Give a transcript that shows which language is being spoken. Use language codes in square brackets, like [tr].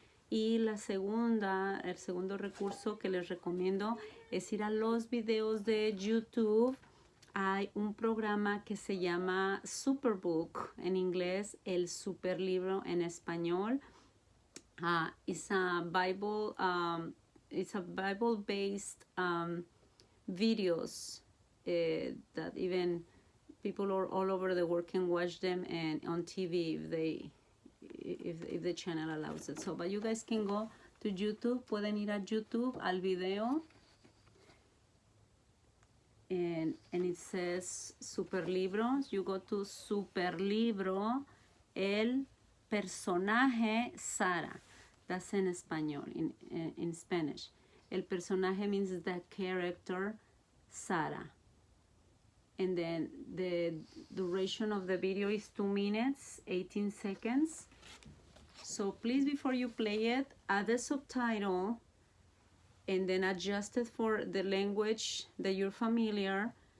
[es] Y el segundo recurso que les recomiendo es ir a los videos de YouTube. Hay un programa que se llama Superbook en inglés, el Superlibro en español. [en] It's a Bible-based videos that even people all over the world can watch them, and on TV if the channel allows it. So, but you guys can go to YouTube. [es] Pueden ir a YouTube al video, [en] and it says [es] Superlibros. [en] You go to Superlibro, [es] el personaje [en] Sara. That's in español, in Spanish. El personaje means the character Sara. And then the duration of the video is 2 minutes, 18 seconds. So please, before you play it, add a subtitle and then adjust it for the language that you're familiar.